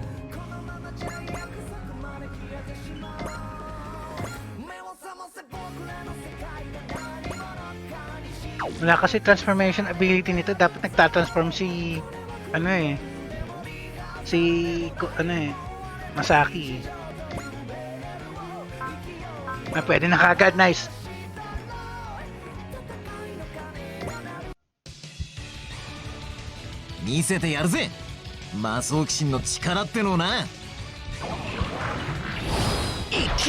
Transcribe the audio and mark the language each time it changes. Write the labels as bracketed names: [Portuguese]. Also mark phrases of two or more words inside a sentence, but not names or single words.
[Filipino] Wala kasi [English] transformation ability [Filipino] nito. Dapat nagtatransform si Masaki eh. Pwede na kagad. Nice. [Japanese] 見せてやるぜ. 魔装機神の力ってのをな。いけ！